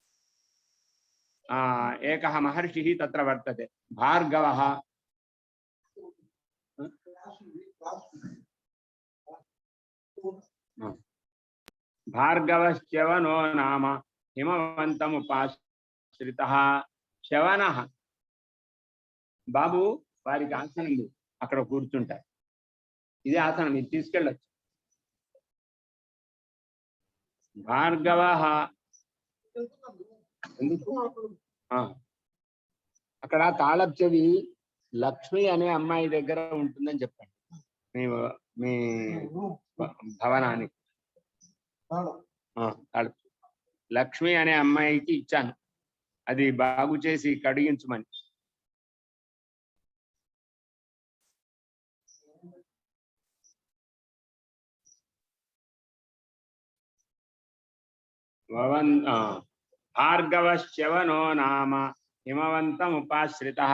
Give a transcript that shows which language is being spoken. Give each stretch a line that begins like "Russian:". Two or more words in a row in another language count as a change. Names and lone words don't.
Sanskrit: एकः महर्षिः तत्र वर्तते भार्गवः। भार्गवश्च्यवनो नाम हिमवन्तमुपाश्रितः।
Telugu: च्यवनः బాబు వారికి ఆసనం అక్కడ కూర్చుంటారు. ఇదే ఆసనం ఇది తీసుకెళ్ళచ్చు. భార్గవః అక్కడ తాళపు చెవి లక్ష్మి అనే అమ్మాయి దగ్గర ఉంటుందని చెప్పండి మీ భవనానికి. లక్ష్మి అనే అమ్మాయికి ఇచ్చాను, అది బాగు చేసి కడిగించమని.
Sanskrit: भार्गवश्च्यवनो नाम हिमवन्तमुपाश्रितः।